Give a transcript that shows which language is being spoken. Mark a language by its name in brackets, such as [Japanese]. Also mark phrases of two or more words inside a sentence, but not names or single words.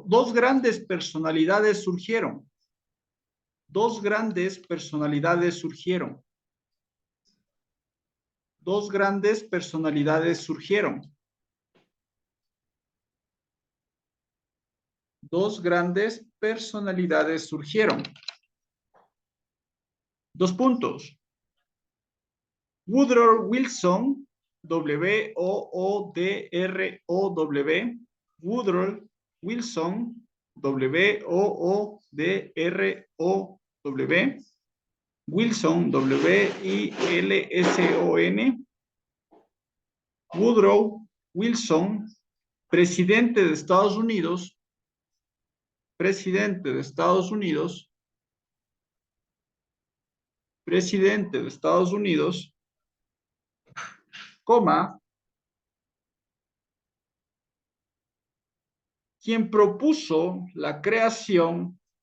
[Spanish] Dos grandes personalidades surgieron. Dos grandes personalidades surgieron. Dos grandes personalidades surgieron. Dos grandes personalidades surgieron. Dos puntos. Woodrow Wilson, W-O-O-D-R-O-W, Woodrow Wilson, W-O-O-D-R-O-W, Wilson, W-I-L-S-O-N, Woodrow Wilson, presidente de Estados Unidos, presidente de Estados Unidos, presidente de Estados Unidos, coma, quien propuso la creación